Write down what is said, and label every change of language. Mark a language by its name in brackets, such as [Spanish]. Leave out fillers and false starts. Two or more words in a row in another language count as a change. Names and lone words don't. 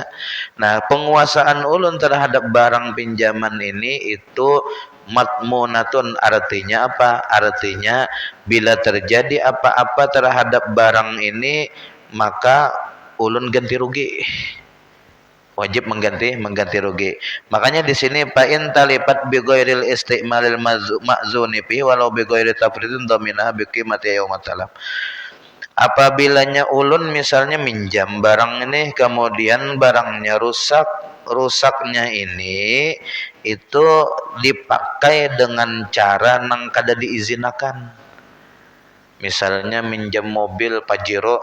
[Banjar] Nah, penguasaan ulun terhadap barang pinjaman ini itu matmunatun, artinya apa? Artinya bila terjadi apa-apa terhadap barang ini, maka ulun ganti rugi. wajib mengganti rugi. Makanya di sini [Arabic] فإن تلفت بغير الاستعمال المأذون فيه ولو بغير تفريط ضمنه بقيمة يوم الطلب. [Banjar] Apabila ulun misalnya minjam barang ini kemudian barangnya rusak, rusaknya ini itu dipakai dengan cara nang kada diizinakan. Misalnya minjam mobil Pajero.